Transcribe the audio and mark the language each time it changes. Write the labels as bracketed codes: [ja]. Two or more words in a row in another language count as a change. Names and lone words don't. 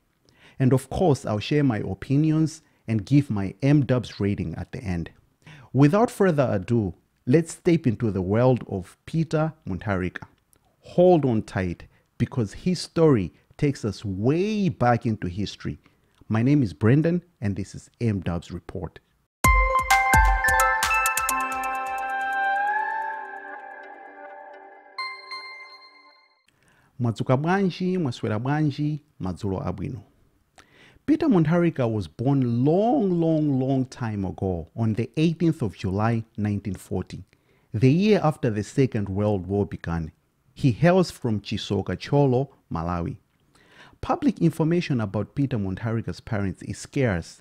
[en] And of course, I'll share my opinions and give my M-Dubz rating at the end. Without further ado, let's step into the world of Peter Mutharika. Hold on tight, because his story takes us way back into history. My name is Brendan, and this is M-Dubz Report. [ny] Mwadzuka bwanji, mwaswera bwanji, madzulo abwino. [en] Peter Mutharika was born long time ago on the 18th of July 1940, the year after the Second World War began. He hails from Chisoka Cholo, Malawi. Public information about Peter Mutharika's parents is scarce.